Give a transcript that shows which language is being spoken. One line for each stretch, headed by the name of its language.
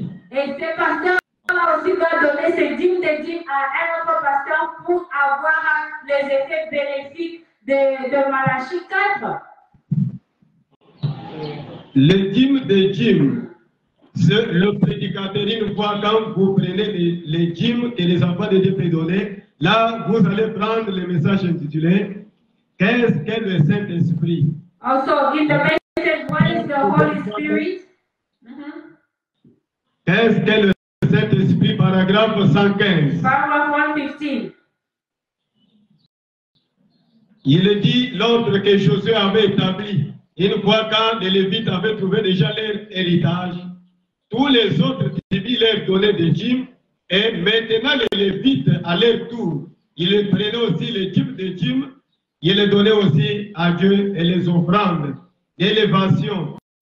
French: Et ces pasteurs aussi doivent donner ces dîmes des dîmes à un autre pasteur pour avoir les effets bénéfiques de Malachie 4. Les dîmes des dîmes, c'est le prédicateur, une fois quand vous prenez les dîmes que les enfants de Dieu peuvent donner, là vous allez prendre le message intitulé Qu'est-ce qu'est le Saint-Esprit?
English: Also, in the message, what is the Holy Spirit?
French: Qu'est-ce qu'est le Saint-Esprit? Paragraphe 115.
English: Paragraph 115.
French: Il dit l'ordre que Josué avait établi. Une fois quand les Lévites avaient trouvé déjà leur héritage, tous les autres tribus leur donnaient des dîmes, et maintenant les Lévites, à leur tour, ils prenaient aussi les dîmes des dîmes, ils les donnaient aussi à Dieu et les offrandes d'élévation.